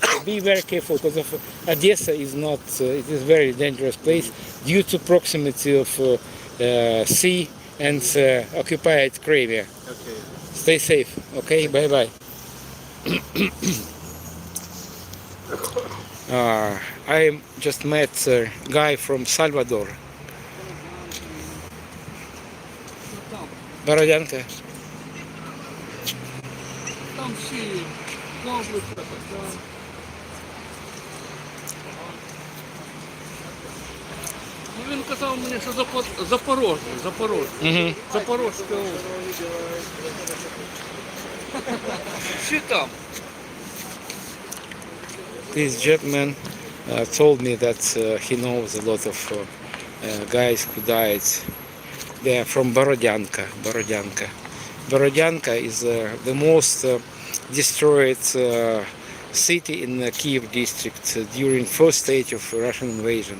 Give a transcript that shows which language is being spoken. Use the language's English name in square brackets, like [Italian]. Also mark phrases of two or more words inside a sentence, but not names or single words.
[English] Be very careful because of Odessa is not. It is a very dangerous place due to proximity of sea and occupied Crimea. Okay. Stay safe. Okay. Bye bye. I just met a guy from Salvador. [Ukrainian] Бородянка. Там всі комплекси, так. Ну, він казав мені, що Запорожжя. Угу. Запорожська область. Всі там. [English] This gentleman told me that he knows a lot of guys who died. They are from Borodyanka. Borodyanka is the most destroyed city in the Kiev district during first stage of Russian invasion.